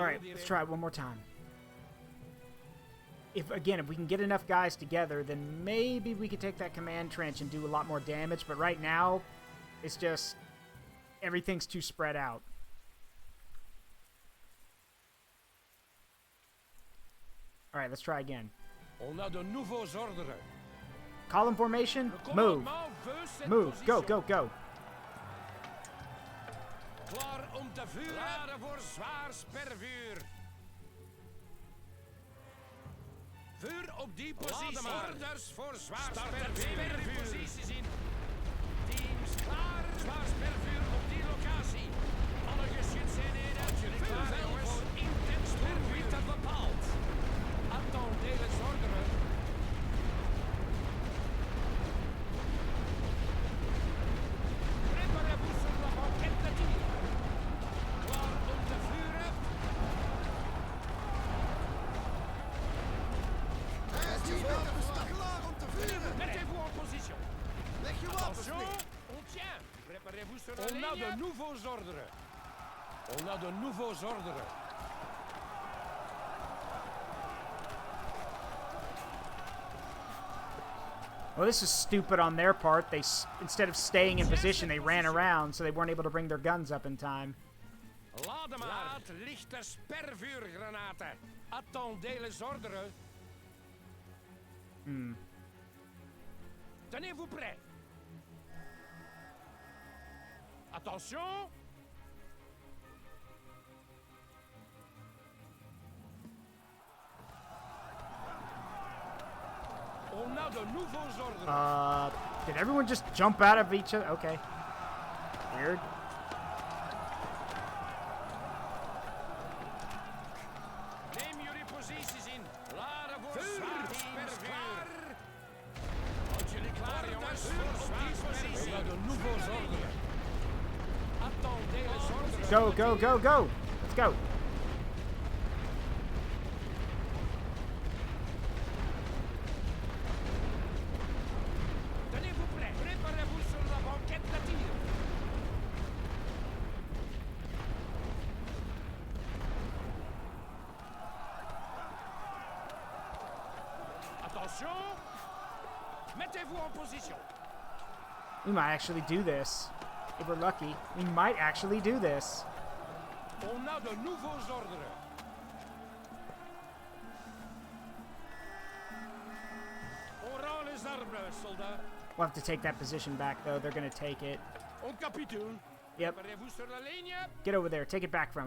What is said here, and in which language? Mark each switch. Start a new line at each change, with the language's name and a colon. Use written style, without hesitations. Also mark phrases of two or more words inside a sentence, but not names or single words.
English: All right, let's try it one more time. If we can get enough guys together, then maybe we could take that command trench and do a lot more damage. But right now, it's just everything's too spread out. All right, let's try again.
French: On a de nouveaux ordres.
English: Column formation,
French: Le
English: move,
French: commandement veut cette
English: move, go,
French: position.
English: go, go.
Dutch: Klaar om te vuren. Klaar voor zwaar spervuur. Vuur op die positie. Orders voor zwaar spervuur. Posities in. Teams klaar. Zwaar spervuur op die locatie. Alle geschützeenheden. Jullie klaar, jongens. Voor intens spervuur. Dat bepaald.
French: Attendez les ordres. Préparez-vous sur la banquette de tir.
Dutch: Klaar om te vuren. Rijst je wapens klaar om te vuren.
French: Mettez-vous en position.
Dutch: Leg je wapens
French: Attention,
Dutch: neer.
French: on tient. Préparez-vous sur la ligne. On a de nouveaux ordres. On a de nouveaux ordres.
English: Well, this is stupid on their part. They, instead of staying in position, they ran around, so they weren't able to bring their guns up in time.
Dutch: Laat maar. Laat lichte spervuurgranaten.
French: Attendez les ordres. Tenez-vous prêts. Attention. On a de nouveaux ordres.
English: Did everyone just jump out of each other? Okay. Weird.
Dutch: Neem jullie posities in. Klaar voor zwaar spervuur. Houd jullie klaar, jongens. Voor die positie.
French: On a de nouveaux ordres. Attendez les ordres.
English: Go, go, go, go. Let's go.
French: Tenez-vous prêts. Préparez-vous sur la banquette de tir. Attention. Mettez-vous en position.
English: We might actually do this. If we're lucky, we might actually do this.
French: On a de nouveaux ordres. On rend les armes, soldats.
English: We'll have to take that position back, though. They're going to take it.
French: On capitule.
English: Yep.
French: Préparez-vous sur la ligne.
English: Get over there. Take it back from them.